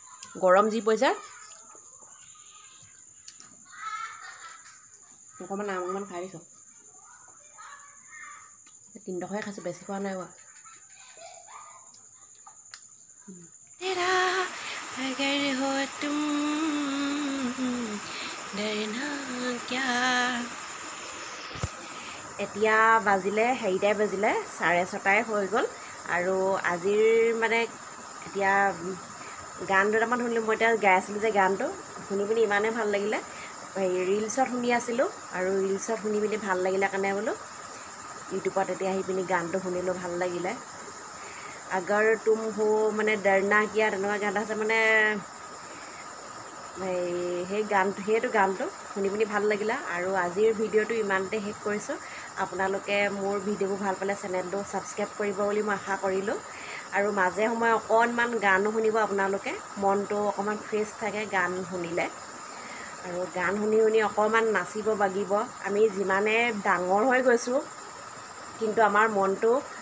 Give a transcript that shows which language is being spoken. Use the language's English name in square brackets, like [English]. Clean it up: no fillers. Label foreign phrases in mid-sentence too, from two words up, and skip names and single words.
[Assamese] গৰম যি পৰিছে অকণমান আমমান খাই দিছোঁ 3 টকাহে খাইছোঁ বেছি খোৱা নাই বাৰু [Hindi] तेरा अगर हो तुम डरना क्या [Assamese] এতিয়া বাজিলে 4টাই বাজিলে 6:30 হৈ গ'ল আৰু আজিৰ মানে এতিয়া গান দুটামান শুনিলোঁ মই এতিয়া গাই আছিলোঁ যে গানটো শুনি পিনি ইমানেই ভাল লাগিলে ৰিলছত শুনি আছিলোঁ আৰু ৰিলছত শুনি পিনি ভাল লাগিলে কাৰণে বোলো ইউটিউবত এতিয়া আহি পিনি গানটো শুনিলোঁ ভাল লাগিলে [Hindi] अगर तुम हो [Assamese] মানে [Hindi] डरना क्या [Assamese] তেনেকুৱা গান আছে মানে সেই গানটো সেইটো গানটো শুনি পিনি ভাল লাগিলে আৰু আজিৰ ভিডিঅ'টো ইমানতে শেষ কৰিছোঁ আপোনালোকে মোৰ ভিডিঅ'বোৰ ভাল পালে চেনেলটো ছাবস্ক্ৰাইব কৰিব বুলি মই আশা কৰিলোঁ আৰু মাজে সময়ে অকণমান গানো শুনিব আপোনালোকে মনটো অকণমান ফ্ৰেছ থাকে গান শুনিলে আৰু গান শুনি শুনি অকণমান নাচিব বাগিব আমি যিমানে ডাঙৰ হৈ গৈছোঁ কিন্তু আমাৰ মনটো